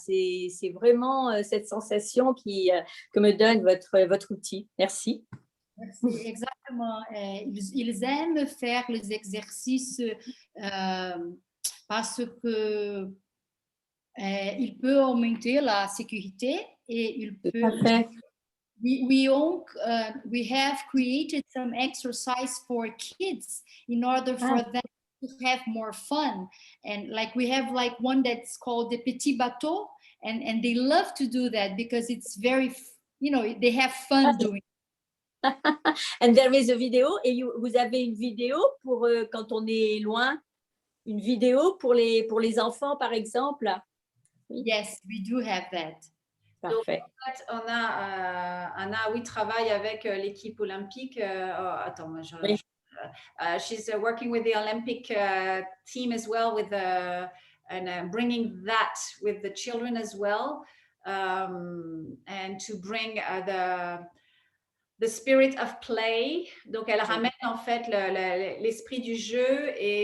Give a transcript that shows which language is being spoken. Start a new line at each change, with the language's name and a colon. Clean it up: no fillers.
French: C'est vraiment cette sensation que me donne votre outil. Merci. Merci, exactement. Ils aiment faire les exercices parce que il peut augmenter la sécurité et il peut.
English: We have created some exercise for kids in order for them to have more fun, and like we have like one that's called the Petit Bateau, and they love to do that because it's very, they have fun doing it. And there is a video,
French: et vous avez une vidéo pour quand on est loin, une vidéo pour les enfants par exemple?
English: Yes, we do have that.
French: Parfait. Donc, en fait, on a Anna, oui, travaille avec l'équipe olympique. Attends, moi,
English: she's working with the Olympic team as well, and bringing that with the children as well, and to bring the spirit of play.
French: Donc, elle ramène en fait l'esprit du jeu